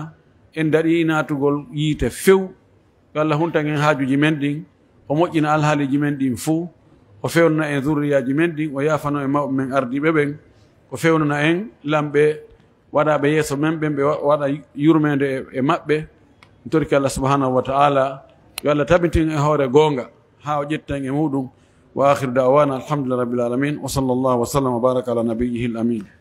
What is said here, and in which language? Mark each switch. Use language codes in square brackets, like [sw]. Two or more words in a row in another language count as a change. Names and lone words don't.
[ff] en daɗi naatugol yiite few Allah huntan en haajuji men ɗin o moƴƴina alhaaliji men ɗin fof o fewnana en zurriyaji men ɗin o yaafano e mawɓe men ardiɓe ɓen o fewnana en lamɓe waɗaɓe yeeso men ɓen ɓe waɗa yurmede e maɓɓe torki Allah [ar] سبحانه وتعالى [ff] yo Allah tabitin e hoore goonga ha o ƴetten e muɗum [ar] وآخر دعوانا الحمد لله رب العالمين وصلى الله وسلم وبارك على نبيه الأمين.